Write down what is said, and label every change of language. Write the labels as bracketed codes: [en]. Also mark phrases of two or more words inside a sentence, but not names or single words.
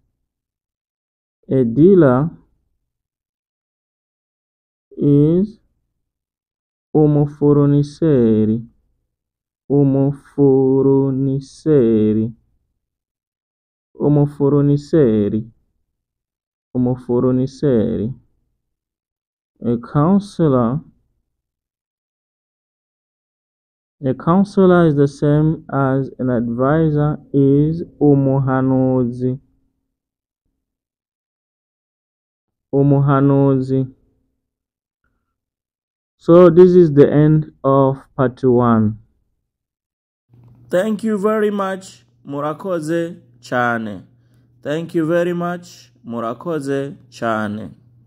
[en] A dealer is umufuruniseri. [rn] Umufuruniseri. Umufuruniseri. Umufuruniseri. [en] A counselor. A counselor is the same as an advisor is umuhanuzi. [rn] Umuhanuzi. [en] So this is the end of part 1. Thank you very much. [rn] Murakoze cyane. [en] Thank you very much. [rn] Murakoze cyane.